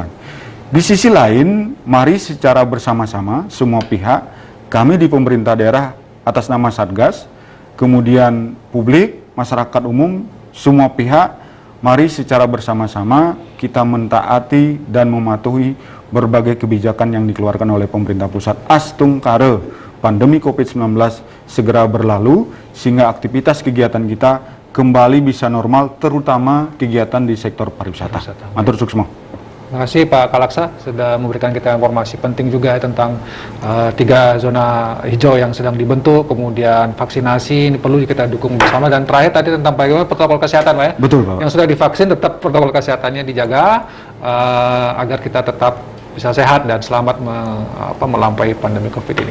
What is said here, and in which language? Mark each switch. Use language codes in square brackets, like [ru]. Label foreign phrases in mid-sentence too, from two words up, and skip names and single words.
[id] Di sisi lain, mari secara bersama-sama semua pihak, kami di pemerintah daerah atas nama Satgas, kemudian publik, masyarakat umum, semua pihak, mari secara bersama-sama kita mentaati dan mematuhi berbagai kebijakan yang dikeluarkan oleh pemerintah pusat. Astung kare pandemi COVID-19 segera berlalu sehingga aktivitas kegiatan kita kembali bisa normal, terutama kegiatan di sektor pariwisata. [ban] Matur suksma. [id] Terima kasih Pak Kalaksa sudah memberikan kita informasi penting juga tentang 3 zona hijau yang sedang dibentuk, kemudian vaksinasi ini perlu kita dukung bersama, dan terakhir tadi tentang bagaimana protokol kesehatan Pak ya. Betul Pak. Yang sudah divaksin tetap protokol kesehatannya dijaga agar kita tetap bisa sehat dan selamat melampaui pandemi COVID ini.